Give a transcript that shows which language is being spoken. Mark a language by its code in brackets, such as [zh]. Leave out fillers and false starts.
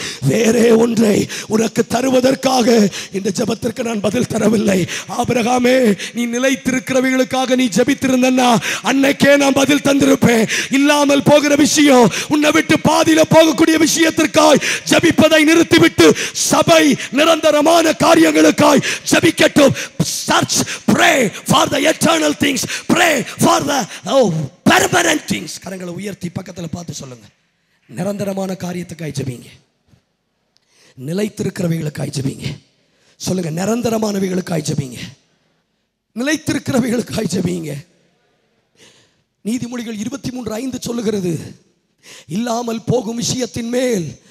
[ta] வேறே ஒன்றை உனக்கு தருவதற்காக இந்த ஜெபத்திற்கு நான் பதில் தரவில்லை. ஆபிரகாமே, நீ நிலைத்திருக்கிறவர்களுக்காக நீ ஜெபித்திருந்தா அன்னைக்கே நான் பதில் தந்திருப்பேன். இல்லாமல் போகிற விஷயம், உன்னை விட்டு பாதியில போகக்கூடிய விஷயத்திற்காய் ஜெபிப்பதை நிறுத்திவிட்டு சபை நிரந்தரமான காரியங்களுக்காய் ஜெபிக்கட்டும். [en] Search, pray for the eternal things, pray for the permanent things. [ta] கரங்களை உயர்த்தி பக்கத்துல பார்த்து சொல்லுங்க, நிரந்தரமான காரியத்துக்காய் ஜெபிங்க, நிலைத்திருக்கிறவைகளுக்காய் ஜெபிங்க. சொல்லுங்க, நிரந்தரமானவைகளுக்காய் ஜெபிங்க, நிலைத்திருக்கிறவைகளுக்காய் ஜெபிங்க. நீதிமொழிகள் 23:5 சொல்லுகிறது, இல்லாமல் போகும் விஷயத்தின் மேல்